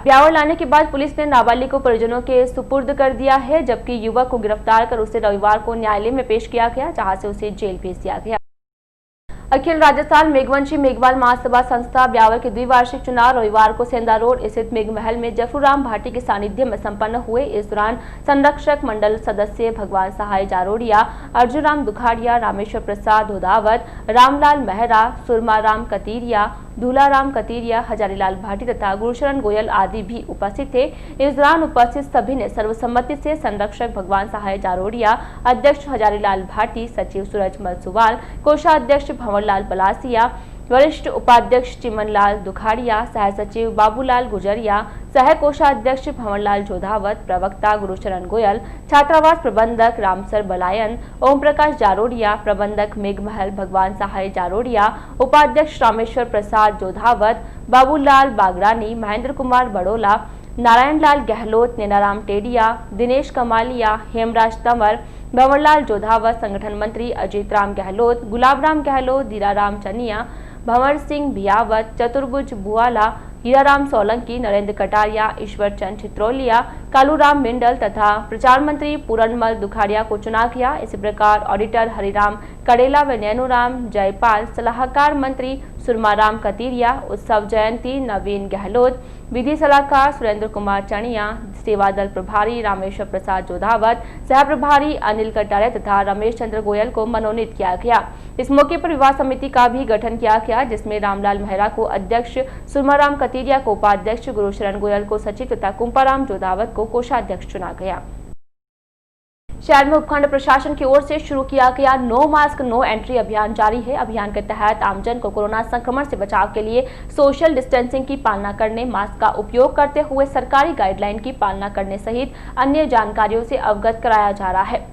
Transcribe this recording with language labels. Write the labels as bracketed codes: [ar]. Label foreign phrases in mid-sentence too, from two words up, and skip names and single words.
[hi] ब्यावर लाने के बाद पुलिस ने नाबालिग को परिजनों के सुपुर्द कर दिया है, जबकि युवक को गिरफ्तार कर उसे रविवार को न्यायालय में पेश किया गया, जहां से उसे जेल भेज दिया गया। अखिल राजस्थान मेघवंशी मेघवाल महासभा संस्था ब्यावर के द्विवार्षिक चुनाव रविवार को सेंधा रोड स्थित मेघमहल में जफरूराम भाटी के सानिध्य में संपन्न हुए। इस दौरान संरक्षक मंडल सदस्य भगवान सहाय जारोडिया, अर्जुन राम दुखाड़िया, रामेश्वर प्रसाद धोदावत, रामलाल मेहरा, सुरमाराम कतीरिया, दूलाराम कतीरिया, हजारीलाल भाटी तथा गुरुशरण गोयल आदि भी उपस्थित थे। इस दौरान उपस्थित सभी ने सर्वसम्मति से संरक्षक भगवान सहाय जारोडिया, अध्यक्ष हजारीलाल भाटी, सचिव सूरजमल सुवाल, कोषाध्यक्ष भंवरलाल पलासिया, वरिष्ठ उपाध्यक्ष चिमनलाल दुखाड़िया, सह सचिव बाबूलाल गुजरिया, सह कोषाध्यक्ष भंवरलाल जोधावत, प्रवक्ता गुरुशरण गोयल, छात्रावास प्रबंधक रामसर बलायन, ओम प्रकाश जारोडिया, प्रबंधक मेघमहल भगवान सहाय जारोडिया, उपाध्यक्ष रामेश्वर प्रसाद जोधावत, बाबूलाल बागरानी, महेंद्र कुमार बड़ोला, नारायण लाल गहलोत, नैनाराम टेडिया, दिनेश कमालिया, हेमराज तंवर, भंवरलाल जोधावत, संगठन मंत्री अजीत राम गहलोत, गुलाब राम गहलोत, दीराराम चनिया, भंवर सिंह बियावत, चतुर्भुज बुआला, हीराराम सोलंकी, नरेंद्र कटारिया, ईश्वर चंद छित्रोलिया, कालूराम मिंडल तथा प्रचार मंत्री पूरनमल दुखाड़िया को चुना गया। इसी प्रकार ऑडिटर हरिराम कड़ेला व नैनूराम जयपाल, सलाहकार मंत्री सुरमाराम कतीरिया, उत्सव जयंती नवीन गहलोत, विधि सलाहकार सुरेंद्र कुमार चनिया, सेवा दल प्रभारी रामेश्वर प्रसाद जोधावत, सह प्रभारी अनिल कटारिया तथा रमेश चंद्र गोयल को मनोनीत किया गया। इस मौके पर विवाह समिति का भी गठन किया गया, जिसमें रामलाल मेहरा को अध्यक्ष, सुरमाराम कतीरिया को उपाध्यक्ष, गुरुशरण गोयल को सचिव तथा कुंपाराम जोधावत को कोषाध्यक्ष चुना गया। शहर में उपखंड प्रशासन की ओर से शुरू किया गया नो मास्क नो एंट्री अभियान जारी है। अभियान के तहत आमजन को कोरोना संक्रमण से बचाव के लिए [en] social distancing [hi] की पालना करने, मास्क का उपयोग करते हुए सरकारी गाइडलाइन की पालना करने सहित अन्य जानकारियों से अवगत कराया जा रहा है।